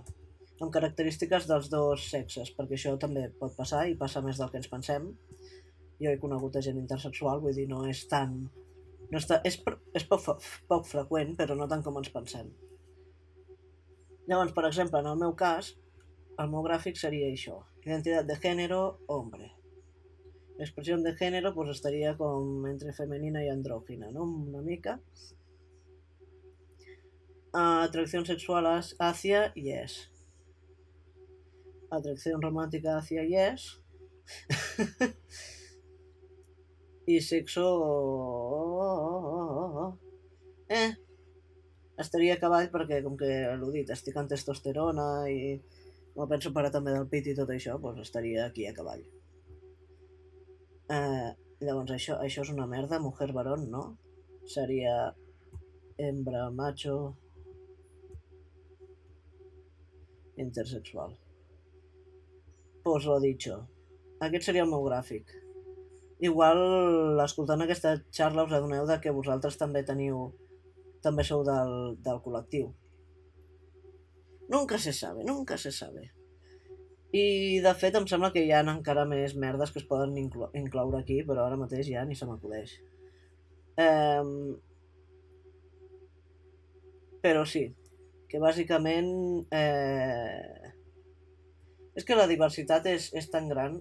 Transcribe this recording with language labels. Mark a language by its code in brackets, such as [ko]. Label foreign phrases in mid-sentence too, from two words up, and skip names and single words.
[ca] Amb característiques dels dos sexes, perquè això també pot passar i passa més del que ens pensem. Jo he conegut a gent intersexual, vull dir, no és tan... No és poc freqüent, però no tant com ens pensem. Llavors, per exemple, en el meu cas, el meu gràfic seria això. [es] Identitat de género, hombre. Expresión de género, pues estaría con entre femenina y andrógina, ¿no? [ca] Una mica. [es] Atracción sexual hacia, yes. atracción romántica hacia Yes i sexo... [ca] estaria a cavall perquè, com que l'ho dit, estic en testosterona i me penso parar també del pit i tot això, doncs estaria aquí a cavall. Llavors això és una merda, [es] mujer varón, no? Seria hembra, macho, intersexual. Pues lo dicho. [ca] Aquest seria el meu gràfic. Igual, escoltant aquesta xarra us adoneu de que vosaltres també sou del col·lectiu. [es] Nunca se sabe, nunca se sabe. [ca] I de fet em sembla que hi ha encara més merdes que es poden incloure aquí, però ara mateix ja ni se m'acudeix. Però sí, que bàsicament és que la diversitat és tan gran.